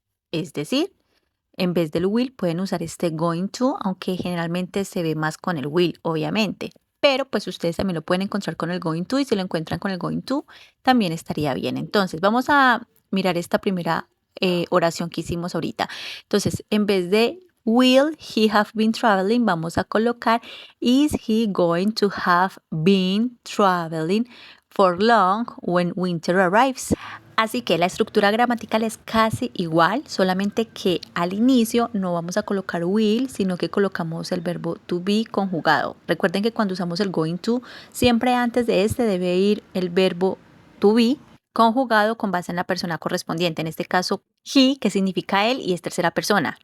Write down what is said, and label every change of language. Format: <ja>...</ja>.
<es>Es decir, en vez del will pueden usar este going to, aunque generalmente se ve más con el will, obviamente. Pero pues ustedes también lo pueden encontrar con el going to, y si lo encuentran con el going to, también estaría bien. Entonces, vamos a mirar esta primera oración que hicimos ahorita. Entonces, en vez de</es> <en>will he have been traveling,</en> <es>vamos a colocar</es> <en>is he going to have been traveling for long when winter arrives.</en> <es>Así que la estructura gramatical es casi igual, solamente que al inicio no vamos a colocar will, sino que colocamos el verbo to be conjugado. Recuerden que cuando usamos el going to, siempre antes de este debe ir el verbo to be conjugado con base en la persona correspondiente. En este caso, he, que significa él y es tercera persona.</es>